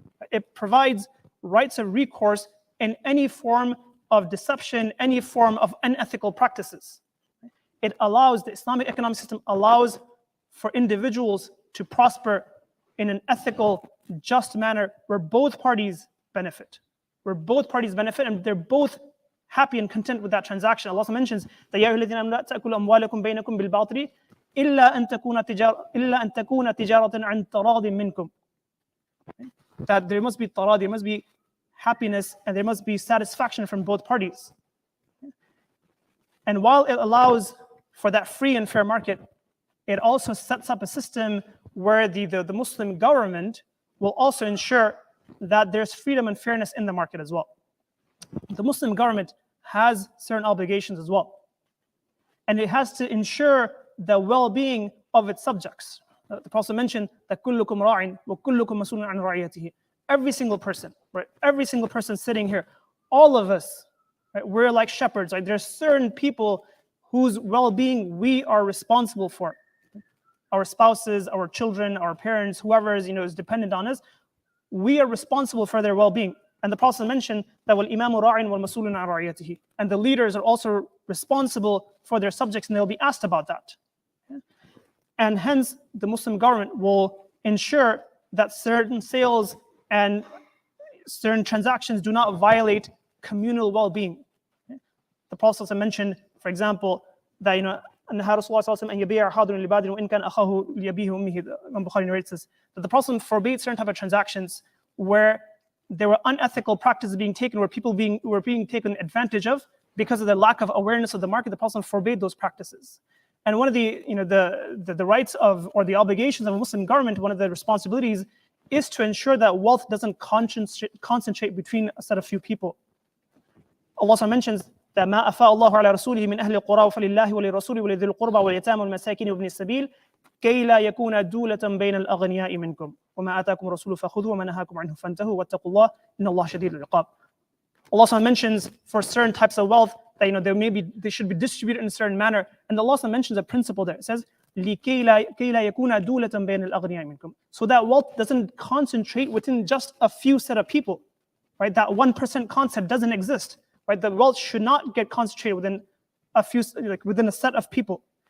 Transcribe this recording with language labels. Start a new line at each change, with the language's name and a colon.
English: It provides rights of recourse in any form of deception, any form of unethical practices. It allows, the Islamic economic system allows for individuals to prosper in an ethical, just manner where both parties benefit. And they're both happy and content with that transaction. Allah also mentions that
Arabic: يَا أَيُّهَا الَّذِينَ آمَنُوا لَا تَأْكُلُوا أَمْوَالَكُمْ بَيْنَكُمْ بِالْبَاطِلِ إِلَّا أَن تَكُونَ تِجَارَةً عَنْ تَرَاضٍ مِنْكُمْ.
English: That there must be tarad, there must be happiness, and there must be satisfaction from both parties. And while it allows for that free and fair market, it also sets up a system where the Muslim government will also ensure that there's freedom and fairness in the market as well. The Muslim government has certain obligations as well. And it has to ensure the well-being of its subjects. The Prophet mentioned that
Arabic: كُلُّكُمْ رَاعٍ وَكُلُّكُمْ مَسْئُولٌ عَنْ رَعِيَّتِهِ.
English: Every single person, right? Every single person sitting here, all of us, right? We're like shepherds. Right? There's certain people whose well-being we are responsible for. Our spouses, our children, our parents, whoever is dependent on us, we are responsible for their well-being. And the Prophet mentioned that
Arabic: وَالْإِمَامُ رَاعٍ وَالْمَسْئُولُ عَنْ رَعِيَّتِهِ.
English: And the leaders are also responsible for their subjects, and they'll be asked about that. And hence, the Muslim government will ensure that certain sales and certain transactions do not violate communal well-being. The Prophet mentioned, for example, that
Arabic: أنها رسول الله صلى الله عليه وسلم أن يبيع حاضر لبادر وإن كان أخاه ليبيه أمه.
English: Imam Bukhari narrates this, that the Prophet forbade certain type of transactions where there were unethical practices being taken, where people were being taken advantage of because of the lack of awareness of the market. The Prophet forbade those practices. And one of the rights of, or the obligations of a Muslim government, one of the responsibilities is to ensure that wealth doesn't concentrate between a set of few people. Allah mentions that
Arabic: ما أفاء الله على رسوله من أهل القرى فلله وللرسول ولذي القربى واليتامى والمساكين وابن السبيل كي لا يكون دولة بين الأغنياء منكم وما آتاكم الرسول فخذوه وما نهاكم عنه فانتهوا واتقوا الله إن الله شديد العقاب.
English: Allah mentions for certain types of wealth that they should be distributed in a certain manner, and Allah mentions a principle there. It says
Arabic: لكي لا يكون دولة بين الأغنياء منكم,
English: so that wealth doesn't concentrate within just a few set of people, right? That 1% concept doesn't exist, right? The wealth should not get concentrated within a few, within a set of people.